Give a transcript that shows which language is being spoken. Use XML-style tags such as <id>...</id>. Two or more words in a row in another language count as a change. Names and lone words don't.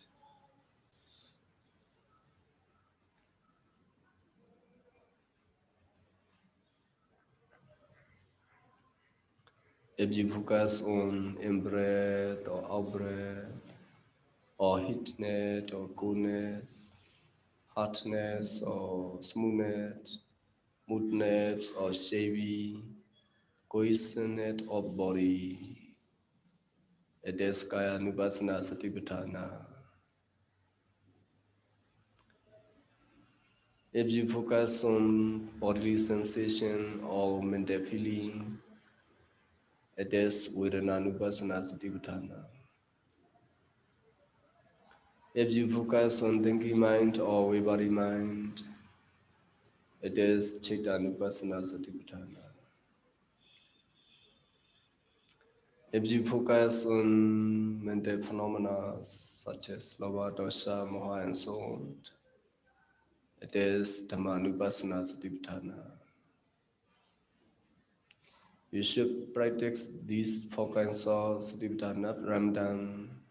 <en>If you focus on in-breath or out-breath, or heatness or coolness, hardness or smoothness, moodness or shabby, cohesiveness of body, it is</en> <pi>kaya nupassana satipatthana.</pi> <en>If you focus on bodily sensation or mental feeling, it is</en> <pi>vedana nupassana satipatthana.</pi> <en>If you focus on thinking mind or wavering mind, it is</en> <pi>chitta nupassana satipatthana.</pi> <en>If you focus on mental phenomena such as</en> <pi>lova, dosha, moha,</pi> <en>and so on, it is</en> <pi>Dhamma Nupassana Satipatthana.</pi> <en>You should practice these four kinds of Satipatthana Ramadan.</en>